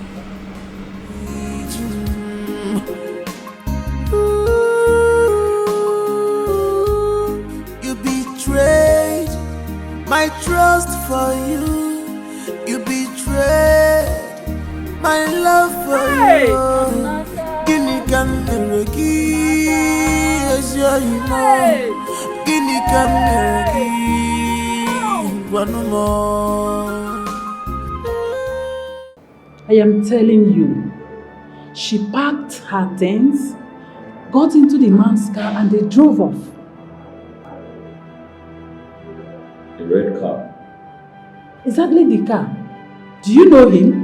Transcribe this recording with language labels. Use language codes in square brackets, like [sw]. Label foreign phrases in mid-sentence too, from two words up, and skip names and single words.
[en] You betrayed my trust for you. You betrayed my love for you. [ig] Gini kameregi esyimo. Gini kameregi wanumo. [en] I am telling you, she packed her things, got into the man's car and they drove off. The red car. Exactly the car. Do you know him?